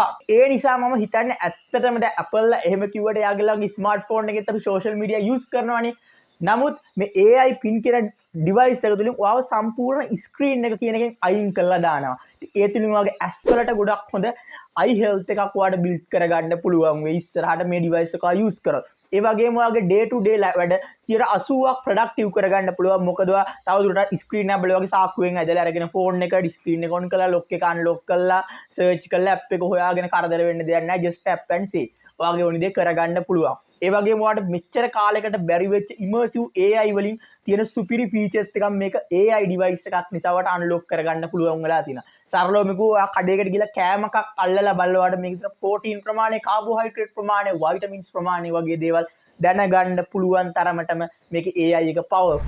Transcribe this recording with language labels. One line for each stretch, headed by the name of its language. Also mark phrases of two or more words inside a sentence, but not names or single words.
Sinhala: ඒ නිසා මම හිතන්නේ ඇත්තටම දැන් Apple එහෙම කිව්වට එයාගේ ස්මාර්ට්ෆෝන් එකෙත් අපි
English: social media use
Sinhala: කරනවානේ. නමුත් මේ
English: AI pin
Sinhala: කියන ඩිවයිස් එක තුලින් ඔයාව සම්පූර්ණ ස්ක්‍රීන් එක කියන එකෙන් අයින් කරලා දානවා. ඒ තුලින් ඔයාගේ ඇස් වලට ගොඩක් හොඳ
English: eye health
Sinhala: එකක් ඔයාලට බිල්ඩ් කරගන්න පුළුවන් වෙයි ඉස්සරහට මේ ඩිවයිස් එක යූස් කරොත්. ඒ වගේම ඔයාගේ
English: day to day
Sinhala: වැඩ 80%ක් ප්‍රොඩක්ටිව් කරගන්න පුළුවන්. මොකද ඔයා තවදුරටත් ස්ක්‍රීන් එක බලවගේ සාක්කුවෙන් ඇදලා අරගෙන ෆෝන් එක ස්ක්‍රීන් එක ඔන් කරලා ලොක් එක අන්ලොක් කරලා සර්ච් කරලා ඇප් එක හොයාගෙන කරදර වෙන්න දෙයක් නැහැ.
English: just tap and see.
Sinhala: ඔයාගේ ඕනි දේ කරගන්න පුළුවන්. ඒ වගේම ඔයාලට මෙච්චර කාලයකට බැරි වෙච්ච
English: immersive AI
Sinhala: වලින් තියෙන සුපිරි ෆීචර්ස් ටිකක් මේක
English: AI device
Sinhala: එකක් නිසා ඔයාලට අන්ලොක් කරගන්න පුළුවන් වෙලා තියෙනවා. සරලවම කිව්වොත් ඔයා කඩේකට ගිහලා කෑමක් අල්ලලා බලලා ඔයාලට මේක විතර ප්‍රෝටීන් ප්‍රමාණය, කාබෝහයිඩ්‍රේට් ප්‍රමාණය, වයිටමින්ස් ප්‍රමාණය වගේ දේවල් දැනගන්න පුළුවන් තරමටම මේක AI එක පවර්ෆුල්.